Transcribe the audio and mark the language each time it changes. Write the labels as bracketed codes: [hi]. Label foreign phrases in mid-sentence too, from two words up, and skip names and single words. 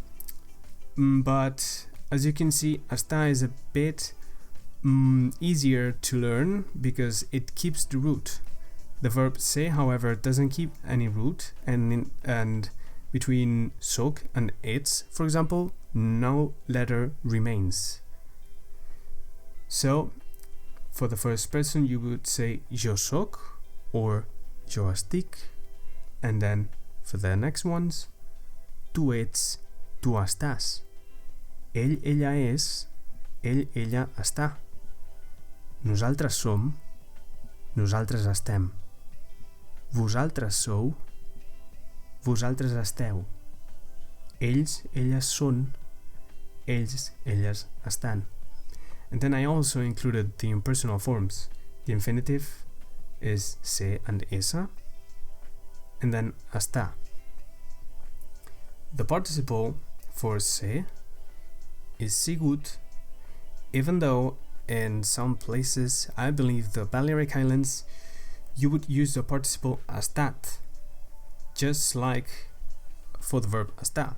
[en] But as you can see, estar is a bit easier to learn because it keeps the root. The verb ser, however, doesn't keep any root, and between soc and ets, for example, no letter remains. So for the first person you would say [ca] jo soc or jo estic, [en] and then for the next ones, [ca] tu ets, tu estàs, ell, ella és, ell, ella està, nosaltres som, nosaltres estem, vosaltres sou, vosaltres esteu, ells, elles són, ells, elles estan. [en] And then I also included the impersonal forms. The infinitive is ser and estar, and then estar. The participle for ser is sigut, even though in some places, I believe the Balearic Islands, you would use the participle estat, just like for the verb estar.